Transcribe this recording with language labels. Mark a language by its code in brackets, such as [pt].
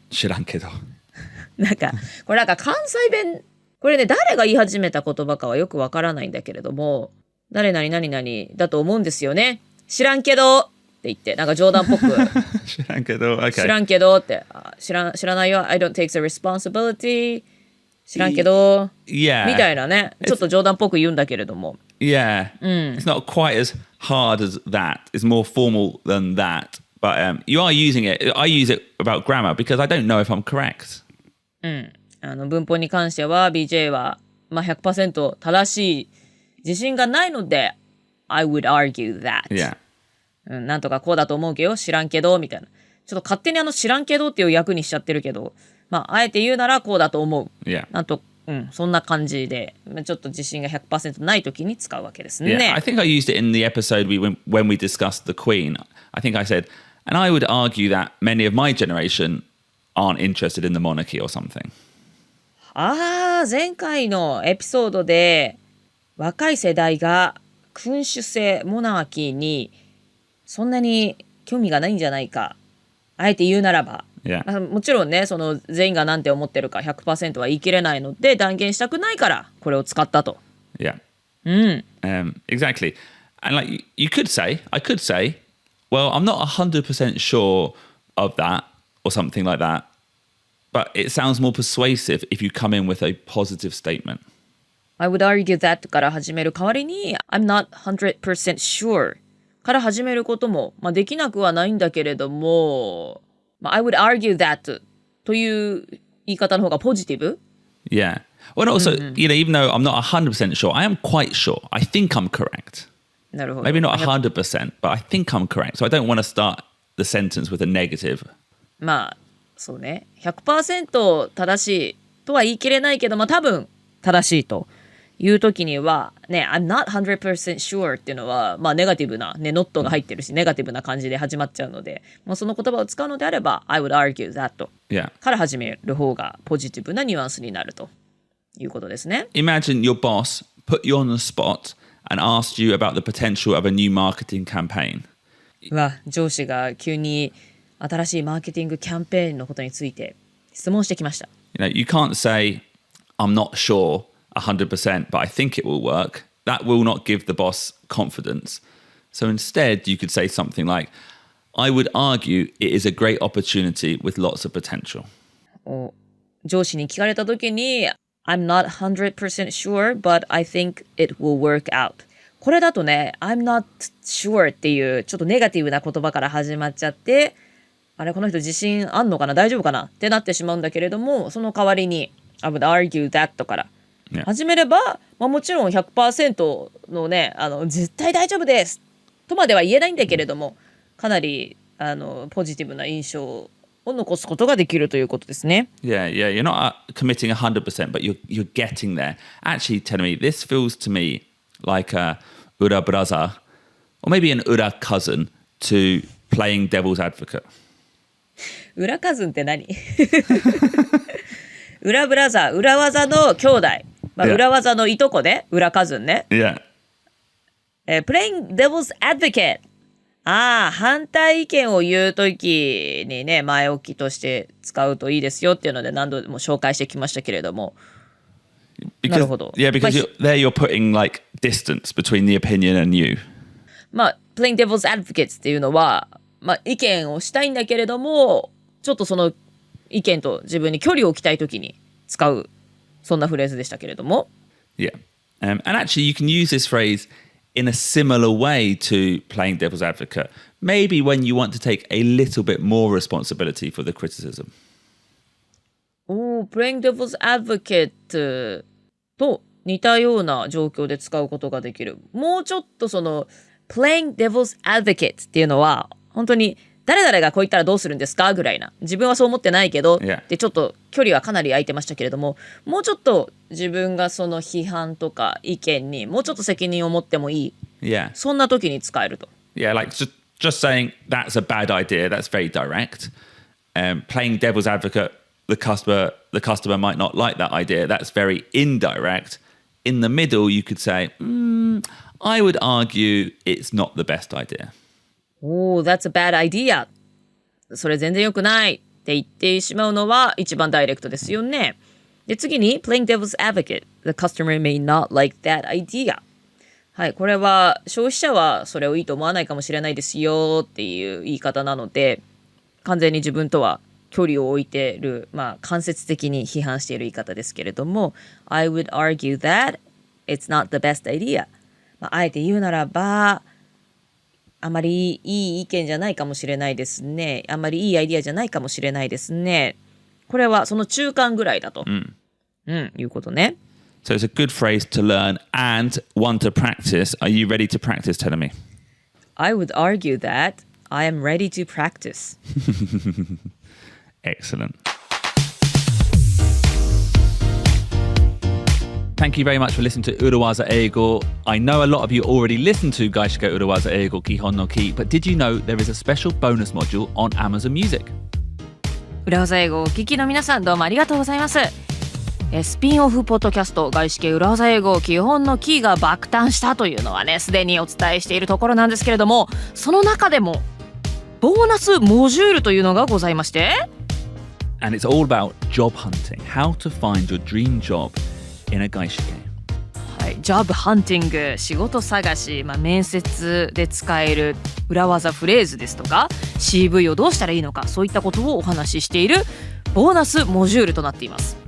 [ja] 知らんけど。なんかこれなんか関西弁、これね誰が言い始めた言葉かはよくわからないんだけれども、誰々何々だと思うんですよね。知らんけどって言ってなんか冗談っぽく知らんけど。Okay. 知らんけどって知らないよ。 [en] I don't take the responsibility. [ja] 知らんけど、 [en] Yeah. [ja] みたいなね、ちょっと冗談っぽく言うんだけれども。 [en] Yeah. It's not quite as hard as that. It's more formal than that. But you are using it. I use it about grammar because I don't know if I'm correct. [ja] 文法に関しては BJ は、まあ、100% 正しい自信がないので [en] I would argue that. Yeah. [ja] なんとかこうだと思うけど知らんけどみたいな。ちょっと勝手に知らんけどっていう役にしちゃってるけど、まあ、あえて言うならこうだと思う。 [en] Yeah. [ja] なんと、そんな感じで、ちょっと自信が 100% ない時に使うわけですね。 [en] Yeah. I think I used it in the episode when we discussed the Queen. I think I said, and I would argue that many of my generation aren't interested in the monarchy or something. [ja] 前回のエピソードで若い世代が君主制モナーキーにそんなに興味がないんじゃないか。あえて言うならば。 [en] Yeah. [ja] もちろんね、その全員が何て思ってるか 100% は言い切れないので断言したくないからこれを使ったと。 [en] Yeah. Exactly. And like I could say, well, I'm not 100% sure of that or something like that. But it sounds more persuasive if you come in with a positive statement. I would argue that [ja] から始める代わりに [en] I'm not 100% sure [ja] から始めることも、まあ、できなくはないんだけれども、まあ、I would argue that という言い方の方がポジティブ？ [en] Yeah. Well, also, even though I'm not 100% sure, I am quite sure. I think I'm correct. [ja] なるほど。 [en] Maybe not 100%, but I think I'm correct. So I don't want to start the sentence with a negative. [ja] まあそうね、100% 正しいとは言い切れないけど、まあ多分正しいという時にはね、 [en] I'm not 100% sure [ja] っていうのはまあネガティブなね、not が入ってるしネガティブな感じで始まっちゃうので、まあ、その言葉を使うのであれば [en] I would argue that Yeah. [ja] から始める方がポジティブなニュアンスになるということですね。 [en] Imagine your boss put you on the spot and asked you about the potential of a new marketing campaign. [ja] 上司が急に新しいマーケティングキャンペーンのことについて質問してきました。 [en] You can't say, I'm not sure 100%, but I think it will work. That will not give the boss confidence. So instead, you could say something like, I would argue it is a great opportunity with lots of potential. [ja] 上司に聞かれた時に [en] I'm not 100% sure, but I think it will work out. [ja] これだとね、 [en] I'm not sure [ja] っていうちょっとネガティブな言葉から始まっちゃって、あれ、この人自信あんのかな、大丈夫かなってなってしまうんだけれども、その代わりに [en] I would argue that [ja] から始めれば、もちろん 100% のね、絶対大丈夫ですとまでは言えないんだけれども、かなりポジティブな印象を残すことができるということですね。 [en] Yeah, you're not committing 100%, but you're getting there. Actually, telling me, this feels to me like a ura brother, or maybe an ura cousin to playing devil's advocate. [ja] 裏カズンって何？裏ブラザー、裏技の兄弟。裏技のいとこね、裏カズンね。 [en] Yeah. Playing devil's advocate。 [ja] 反対意見を言うときにね、前置きとして使うといいですよっていうので何度も紹介してきましたけれども。なるほど。 [en] Yeah, because there you're putting like distance between the opinion and you. playing devil's advocate [ja] っていうのは、意見をしたいんだけれども、ちょっとその意見と自分に距離を置きたいときに使う、そんなフレーズでしたけれども。 [en] Yeah. And actually you can use this phrase in a similar way to playing devil's advocate. Maybe when you want to take a little bit more responsibility for the criticism. playing devil's advocate [ja] と似たような状況で使うことができる。もうちょっとその [en] playing devil's advocate [ja] っていうのは本当に誰々がこう言ったらどうするんですかぐらいな。自分はそう思ってないけど、でちょっと距離はかなり空いてましたけれども、もうちょっと自分がその批判とか意見にもうちょっと責任を持ってもいい。そんな時に使えると。 [en] Yeah, like just saying that's a bad idea, that's very direct. Playing devil's advocate, the customer might not like that idea, that's very indirect. In the middle, you could say, I would argue it's not the best idea. That's a bad idea. [ja] それ全然良くないって言ってしまうのは一番ダイレクトですよね。で、次に [en] playing devil's advocate. The customer may not like that idea. [ja] はい、これは消費者はそれをいいと思わないかもしれないですよっていう言い方なので、完全に自分とは距離を置いている、間接的に批判している言い方ですけれども、 [en] I would argue that it's not the best idea. [ja] あえて言うならば、あまりいい意見じゃないかもしれないですね。あまりいいアイディアじゃないかもしれないですね。これはその中間ぐらいだと、いうことね。 [en] So it's a good phrase to learn and one to practice. Are you ready to practice, telling me? I would argue that I am ready to practice. Excellent. Thank you very much for listening to Urawaza Eigo. I know a lot of you already listened to 外資系裏技英語基本のキー, but did you know there is a special bonus module on Amazon Music? [ja] 裏技英語をお聞きの皆さん、どうもありがとうございます。スピンオフポッドキャスト外資系裏技英語基本のキーが爆誕したというのはね、すでにお伝えしているところなんですけれども、その中でもボーナスモジュールというのがございまして、 [en] And it's all about job hunting. How to find your dream job in a 外資系。 [ja] はい、ジョブハンティング、仕事探し、面接で使える裏技フレーズですとか CV をどうしたらいいのか、そういったことをお話ししているボーナスモジュールとなっています。